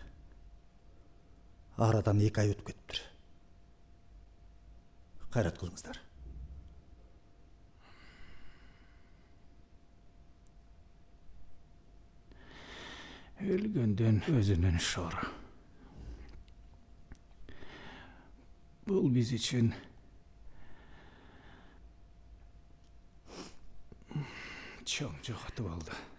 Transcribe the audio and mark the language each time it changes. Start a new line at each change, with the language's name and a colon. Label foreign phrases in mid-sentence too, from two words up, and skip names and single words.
Kazakh: арадан 2 ай өтіп кетіптір. Қайрат қылыңыздар.
Kyrgyz: Өлгөндөн өзүнүн шору. Бул биз үчүн чоң жоготуу болду.